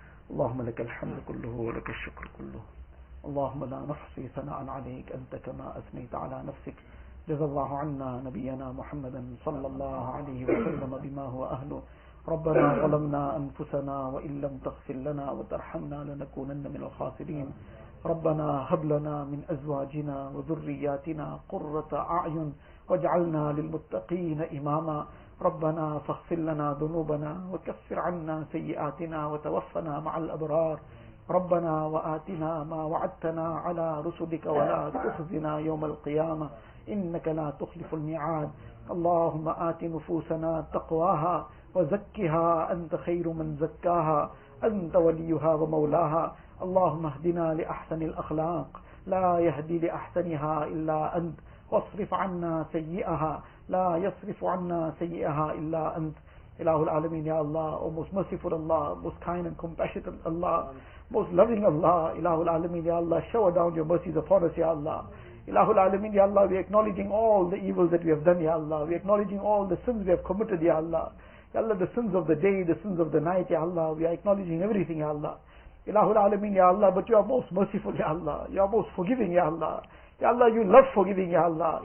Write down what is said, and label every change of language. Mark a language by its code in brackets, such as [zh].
[ar] اللهم لك الحمد كله ولك الشكر كله اللهم لا نحصي ثناء عليك أنت كما أثنيت على نفسك جزا الله عنا نبينا محمدا صلى الله عليه وسلم بما هو أهله ربنا ظلمنا أنفسنا وإن لم تغفر لنا وترحمنا لنكونن من الخاسرين ربنا هب لنا من أزواجنا وذرياتنا قرة أعين واجعلنا للمتقين إماما ربنا فاغفر لنا ذنوبنا وكفر عنا سيئاتنا وتوفنا مع الأبرار ربنا وآتنا ما وعدتنا على رسلك ولا تخزنا يوم القيامة إنك لا تخلف الميعاد اللهم آت نفوسنا تقواها وزكها أنت خير من زكاها أنت وليها ومولاها اللهم اهدنا لأحسن الأخلاق لا يهدي لأحسنها إلا أنت واصرف عنا سيئها لا يصرف عنا سيئها إلا أنت [en] Ilahul Alameen, Ya Allah, O most merciful Allah, most kind and compassionate Allah, most loving Allah, Ilahul Alameen, Ya Allah, shower down your mercies upon us, Ya Allah. Ilahul Alameen, Ya Allah, we are acknowledging all the evils that we have done, Ya Allah. We are acknowledging all the sins we have committed, Ya Allah. Ya Allah, the sins of the day, the sins of the night, Ya Allah. We are acknowledging everything, Ya Allah. Ilahul Alameen, Ya Allah, but you are most merciful, Ya Allah. You are most forgiving, Ya Allah. Ya Allah, you love forgiving, Ya Allah.